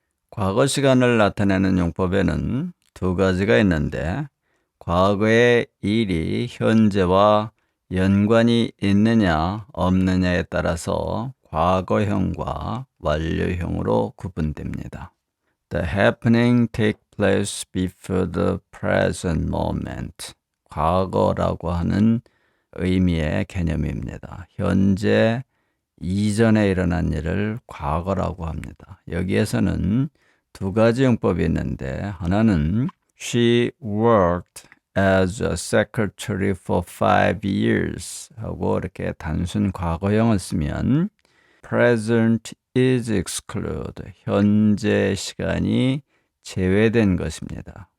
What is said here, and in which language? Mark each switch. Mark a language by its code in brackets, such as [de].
[ko] 과거 시간을 나타내는 용법에는 두 가지가 있는데, 과거의 일이 현재와 연관이 있느냐 없느냐에 따라서 과거형과 완료형으로 구분됩니다. [en] The happening take place before the present moment. [ko] 과거라고 하는 의미의 개념입니다. 현재 이전에 일어난 일을 과거라고 합니다. 여기에서는 두 가지 용법이 있는데, 하나는 [en] She worked as a secretary for 5 years [ko] 하고 이렇게 단순 과거형을 쓰면 [en] present is excluded, [ko] 현재 시간이 제외된 것입니다.